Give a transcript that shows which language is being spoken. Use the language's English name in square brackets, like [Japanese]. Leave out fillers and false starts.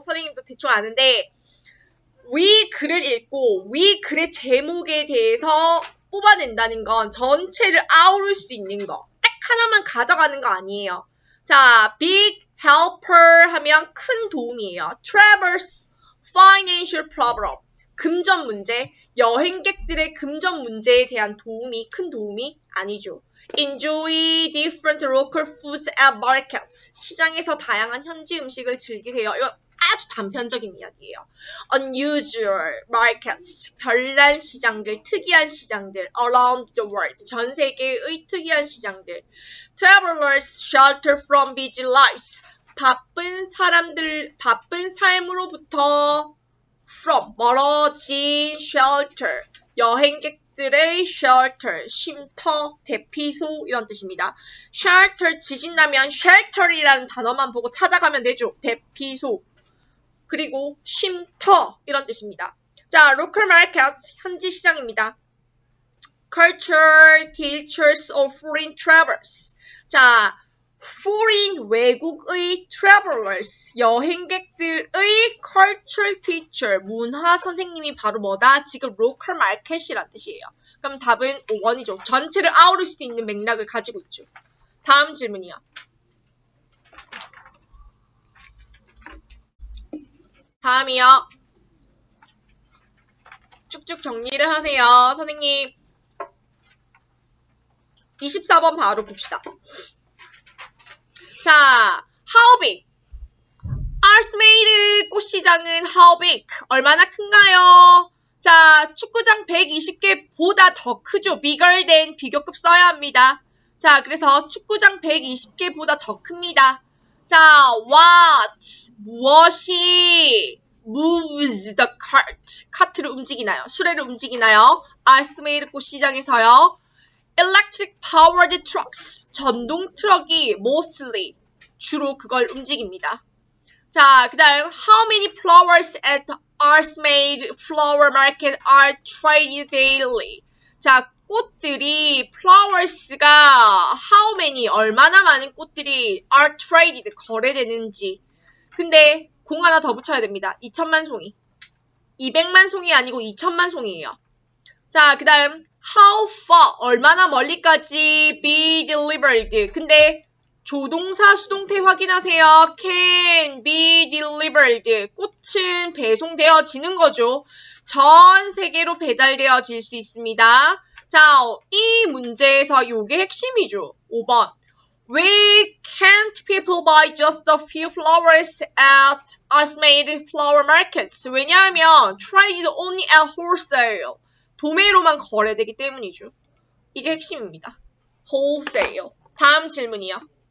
[Korean] 선생님도 대충 아는데 위 글을 읽고 위 글의 제목에 대해서 뽑아낸다는 건 전체를 아우를 수 있는 거. 딱 하나만 가져가는 거 아니에요. 자, [English] big helper [Korean] 하면 큰 도움이에요. [English] traverse financial problem, [Korean] 금전 문제, 여행객들의 금전 문제에 대한 도움이, 큰 도움이 아니죠. [English] Enjoy different local foods at markets. [Korean] 시장에서 다양한 현지 음식을 즐기세요. 이건 아주 단편적인 이야기예요. [English] Unusual markets. [Korean] 별난 시장들, 특이한 시장들. [English] Around the world. [Korean] 전 세계의 특이한 시장들. [English] Travelers shelter from busy lives. [Korean] 바쁜 사람들, 바쁜 삶으로부터 from, 멀어진 shelter, 여행객들의 shelter, 쉼터, 대피소 이런 뜻입니다. shelter, 지진 나면 shelter이라는 단어만 보고 찾아가면 되죠. 대피소, 그리고 쉼터 이런 뜻입니다. 자, [English] local markets, [Korean] 현지 시장입니다. [English] culture, teachers of foreign travelers. 자, [Korean] foreign 외국의 travelers 여행객들의 [English] culture teacher [Korean] 문화 선생님이 바로 뭐다? 지금 local market이란 뜻이에요. 그럼 답은 5번이죠. 전체를 아우를 수도 있는 맥락을 가지고 있죠. 다음 질문이요. 다음이요. 쭉쭉 정리를 하세요. 선생님. 24번 바로 봅시다. 자, [English] how big? [Korean] 아스메이드 꽃시장은 [English] how big? [Korean] 얼마나 큰가요? 자, 축구장 120개보다 더 크죠. [English] bigger than [Korean] 비교급 써야 합니다. 자, 그래서 축구장 120개보다 더 큽니다. [English] 자, what? 무엇이 moves the cart? [Korean] 카트를 움직이나요? 수레를 움직이나요? 아스메이드 꽃시장에서요. [English] electric powered trucks. [Korean] 전동 트럭이 [English] mostly [Korean] 주로 그걸 움직입니다. 자, 그 다음 [English] how many flowers at Arsmade Flower Market are traded daily? [Korean] 자, 꽃들이 flowers가 [English] how many [Korean] 얼마나 많은 꽃들이 [English] are traded [Korean] 거래되는지. 근데 공 하나 더 붙여야 됩니다. 2천만 송이. 200만 송이 아니고 2천만 송이에요. 자, 그 다음 [English] how far [Korean] 얼마나 멀리까지 [English] be delivered. [Korean] 근데 조동사 수동태 확인하세요. [English] can be delivered. [Korean] 꽃은 배송되어지는 거죠. 전 세계로 배달되어질 수 있습니다. 자, 이 문제에서 요게 핵심이죠. 5번. [English] Why can't people buy just a few flowers at Arsmade flower markets? [Korean] 왜냐하면 [English] traded only at wholesale. [Korean] 도매로만 거래되기 때문이죠. 이게 핵심입니다. wholesale. 다음 질문이요.